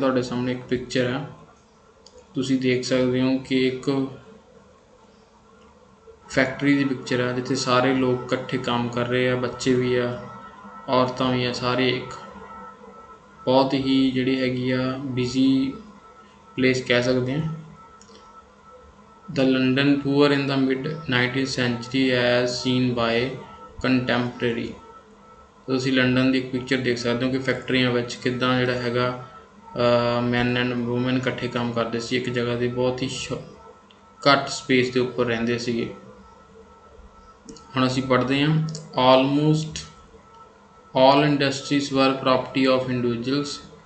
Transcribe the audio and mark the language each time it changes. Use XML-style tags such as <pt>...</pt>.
<pa>ਤੁਹਾਡੇ ਸਾਹਮਣੇ ਇੱਕ ਪਿਕਚਰ ਆ, ਤੁਸੀਂ ਦੇਖ ਸਕਦੇ ਹੋ ਕਿ ਇੱਕ ਫੈਕਟਰੀ ਦੀ ਪਿਕਚਰ ਆ ਜਿੱਥੇ ਸਾਰੇ ਲੋਕ ਇਕੱਠੇ ਕੰਮ ਕਰ ਰਹੇ ਆ, ਬੱਚੇ ਵੀ ਆ, ਔਰਤਾਂ ਵੀ ਆ, ਸਾਰੇ ਇੱਕ ਬਹੁਤ ਹੀ ਜਿਹੜੀ ਹੈਗੀ ਆ ਬਿਜ਼ੀ ਪਲੇਸ ਕਹਿ ਸਕਦੇ ਹਾਂ।</pa> <en>The London poor in the mid 19th century as seen by contemporary।</en> <pa>ਤੁਸੀਂ ਲੰਡਨ ਦੀ ਇੱਕ ਪਿਕਚਰ ਦੇਖ ਸਕਦੇ ਹੋ ਕਿ ਫੈਕਟਰੀਆਂ ਵਿੱਚ ਕਿੱਦਾਂ ਜਿਹੜਾ ਹੈਗਾ</pa> <en>man and woman</en> <pa>ਇਕੱਠੇ ਕੰਮ ਕਰਦੇ ਸੀ ਇੱਕ ਜਗ੍ਹਾ 'ਤੇ, ਬਹੁਤ ਹੀ ਘੱਟ ਸਪੇਸ ਦੇ ਉੱਪਰ ਰਹਿੰਦੇ ਸੀਗੇ। ਹੁਣ ਅਸੀਂ ਪੜ੍ਹਦੇ ਹਾਂ</pa> <en>Almost all industries were property of individuals.</en>